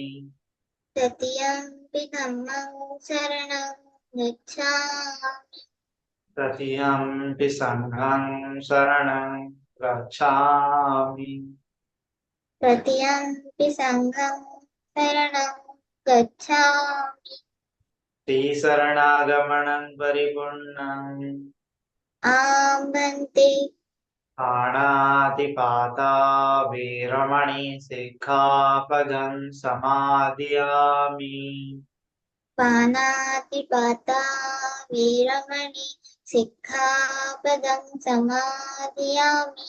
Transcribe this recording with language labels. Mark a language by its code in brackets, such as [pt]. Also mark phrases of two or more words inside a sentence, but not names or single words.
[pi] तृतीयम्पि धम्मं शरणं गच्छामि। तृतीयम्पि संघं शरणं गच्छामि। तृतीयम्पि संघं शरणं गच्छामि। शरणागमनं परिपूर्णम् आं भन्ते। पानातिपाता वीरमणि सिक्खापदं समादियामि। पानातिपाता वीरमणि सिक्खापदं समादियामि।